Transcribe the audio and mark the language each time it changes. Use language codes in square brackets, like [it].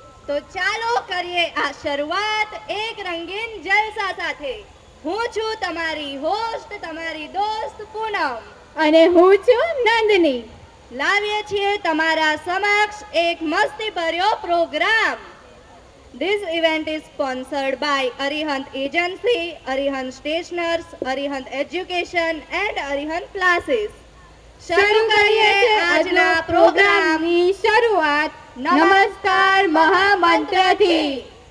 [gu] તો ચાલો કરીએ આ શરૂઆત એક રંગીન જલસા સાથે. હું છું તમારી હોસ્ટ, તમારી દોસ્ત પૂનમ, અને હું છું નંદની. લાવીએ છીએ તમારા સમક્ષ એક મસ્તી ભર્યો programme. [en] This event is sponsored by Arihant Agency, Arihant Stationers, Arihant Education and Arihant Classes. [gu] શરૂ કરીએ આજના પ્રોગ્રામની શરૂઆત નમસ્કાર મહામંત્રથી.